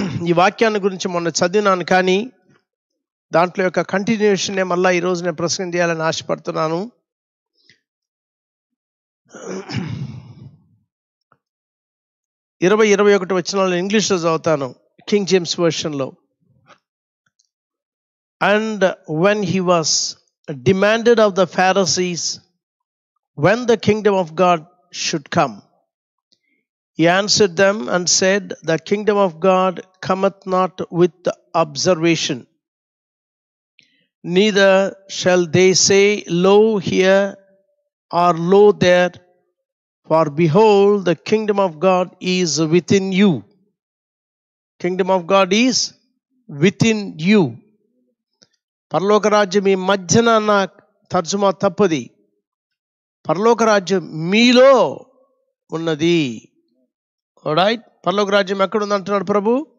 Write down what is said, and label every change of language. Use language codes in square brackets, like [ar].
[te] ఈ వాక్యాన్ని గురించి మొన్న చదివినాను, కానీ దాంట్లో యొక్క కంటిన్యూషన్ మళ్ళీ ఈరోజు నేను ప్రసంగం చేయాలని ఆశపడుతున్నాను. 20-21 వచనాలను ఇంగ్లీష్లో చదువుతాను, king James వర్షన్లో. [en] And when he was demanded of the Pharisees when the kingdom of God should come, he answered them and said, the kingdom of God cometh not with observation, neither shall they say, lo here or lo there, for behold, the kingdom of God is within you. Kingdom of God is within you. [te] పరలోక రాజ్యం మీ మధ్యన అన్న తర్జుమా తప్పది. పరలోక రాజ్యం మీలో ఉన్నది. రైట్? పరలోక రాజ్యం ఎక్కడుంది అంటున్నాడు ప్రభు?